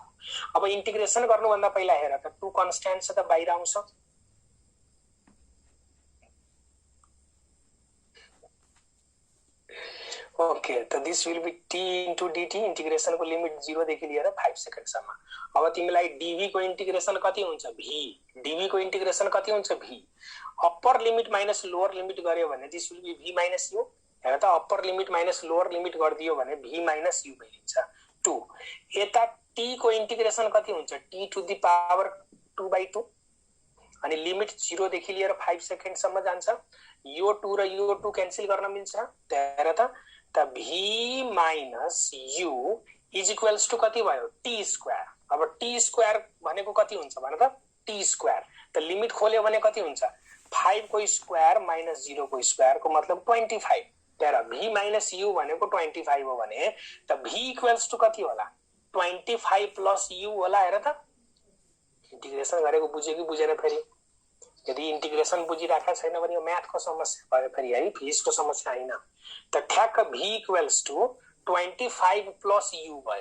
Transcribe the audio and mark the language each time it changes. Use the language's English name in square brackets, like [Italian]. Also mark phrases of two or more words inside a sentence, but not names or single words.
[Nepali] अब इन्टिग्रेसन गर्नुभन्दा पहिला हेर त 2 कन्स्ट्यान्ट छ त बाहिर आउँछ, ओके। त [English] this will be t into dt, [Nepali] इन्टिग्रेसन को लिमिट 0 देखि लिएर 5 सेकेन्ड सम्म। अब तिमीलाई डीवी को इन्टिग्रेसन कति हुन्छ, भी, डीवी को इन्टिग्रेसन कति हुन्छ, भी। [English] upper limit minus lower limit [Nepali] गर्यो भने [English] this will be v minus u. [Nepali] हेर त, [English] upper limit minus lower limit [Nepali] गरिदियो भने [English] v minus u [Nepali] भइन्छ 2। यता टी को इन्टिग्रेसन कति हुन्छ, [English] t to the power 2/2. [Nepali] अनि लिमिट 0 देखि लिएर 5 सेकेन्ड सम्म जान्छ, यो 2 र यो 2 क्यान्सल गर्न मिल्छ। हेर त, [English] v minus u is equals to [Nepali] कति भयो, [English] t square. [Nepali] अब [English] t square [Nepali] भनेको कति हुन्छ भन त, [English] t square. [Nepali] त लिमिट खोल्यो भने कति हुन्छ, 5 को स्क्वायर माइनस 0 को स्क्वायर को मतलब 25। हेर, [English] v minus u [Nepali] भनेको 25 हो भने त [English] v equals to [Nepali] कति होला, [English] 25 plus u [Nepali] होला। हेर त, इन्टिग्रेसन गरेको बुझ्यो कि बुझेन? फेरि यदि इन्टिग्रेसन बुझिराखेको छैन भने यो म्याथको समस्या भयो फेरि है, फिजिक्सको समस्या हैन। त ठ्याक्क [English] v equals to 25 plus u [Nepali] भयो।